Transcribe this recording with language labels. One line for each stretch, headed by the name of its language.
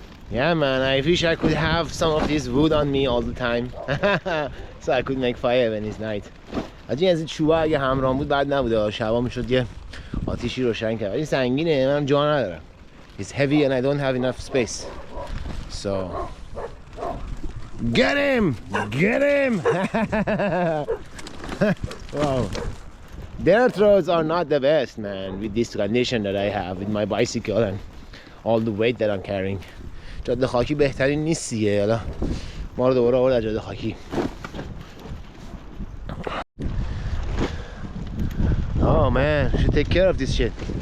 English: Yeah, man, I wish I could have some of this wood on me all the time. So I could make fire when it's night.
Persian: حاجی از این چوبه اگه همراه بود بعد نبوده، شبا میشد یه آتیشی روشن کرد. این سنگینه، منم جا ندارم.
English: It's heavy and I don't have enough space. So get him! Get him! Wow. Dirt roads are not the best, man, with this condition that I have with my bicycle and all the weight that I'm carrying.
Persian: جاده خاکی بهترین نیست دیگه. حالا ما رو دوباره آورد جاده خاکی.
English: Oh man, I should take care of this shit.